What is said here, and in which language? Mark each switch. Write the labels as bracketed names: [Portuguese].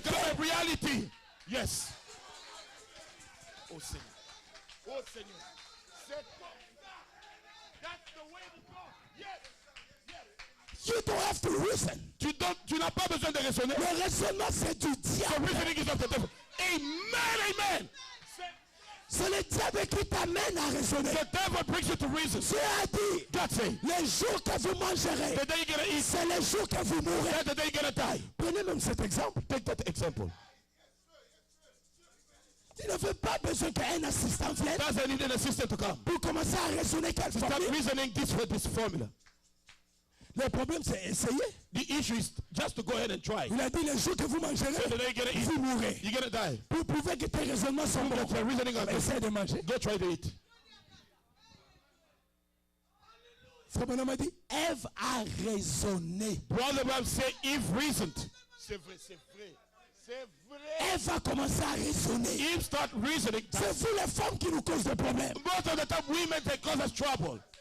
[English] become a reality. Yes. [French] Oh Seigneur. Oh Seigneur. C'est comme ça. [English] That's the way to go. Yes. You don't have to reason. [French] Tu n'as pas besoin de raisonner. Le raisonnement, c'est du [English] The [French] diable. [English] reasoning is of the devil. Amen. Amen. [French] C'est le diable qui t'amène à raisonner. [English] The devil brings you to reason. [French] Dieu a dit, [English] God say, [French] les jours que vous mangerez, [English] the day you're gonna eat, [French] c'est les jours que vous mourrez. [English] that's the day you're gonna die. [French] Prenez même cet exemple. [English] Take that example. [French] Tu ne veux pas besoin qu'un assistant vienne [English] Doesn't need an assistant to come. [French] pour commencer à raisonner quelle [English] Start [French] formule. [English] reasoning this formula. [French] Le problème, c'est essayer. [English] The issue is just to go ahead and try. [French] Il a dit, les jours que vous mangerez, [English] So the day you're gonna eat, [French] vous mourrez. [English] you're gonna die. [French] Pour prouver que tes raisonnements sont bons, [English] That your reasoning are good. [French] essaie de manger. [English] Go try to eat. [French] Frère Branham a dit, Ève a raisonné. [English] Brother Bram say Eve reasoned. [French] C'est vrai, c'est vrai. C'est vrai. Ève a commencé à raisonner. [English] Eve start reasoning. [French] C'est vous les femmes qui nous causent des problèmes. [English] Most of the time women they cause us trouble.